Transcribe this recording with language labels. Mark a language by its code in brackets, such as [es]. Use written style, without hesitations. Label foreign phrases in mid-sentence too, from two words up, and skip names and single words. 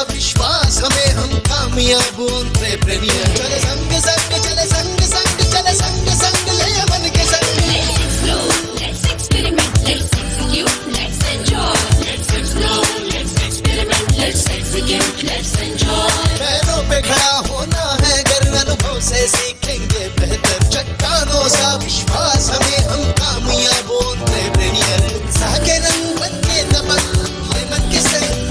[hi] विश्वास हमें हम कामयाब एंटरप्रेन्योर चले संग संग चले संग संग चले संग संग ले मन के संग [en] Let's experiment, let's execute, let's enjoy. Let's explore, let's experiment, let's execute, let's enjoy. [hi] पैरों पे खड़ा होना है अगर अनुभव से सीखेंगे बेहतर चट्टानों सा विश्वास हमें हम कामयाब एंटरप्रेन्योर उत्साह के रंग बन के दमक ये मन के संग